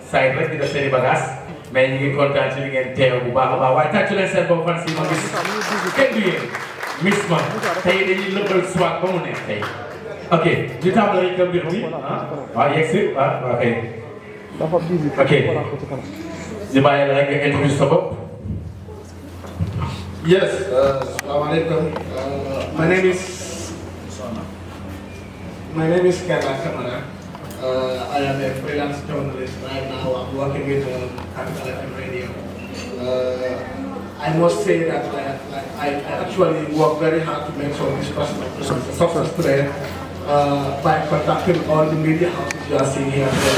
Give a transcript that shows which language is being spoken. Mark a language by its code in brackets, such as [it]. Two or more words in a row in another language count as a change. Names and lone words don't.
[wo] Side rek di def seen i bagages mais ñu ngi kontaan ci li ngeen teew bu baax a baax waaye tàccu leen seen bopp fan si ma gis kenn du yéen Misma tey dañuy lëbbal swag ba mu nekk tey ok ñu tàmbali rek mbir mi waaw yegg si waaw ok ok ñu bàyyi la rek nga introduce sa bopp. [en] Yes, Assalamualaikum. My name is Kela Kamara. I am a freelance journalist right now. I'm working with Capital FM Radio. I must say that I actually work very hard to make sure this personal success today by contacting all the media houses you are seeing here today.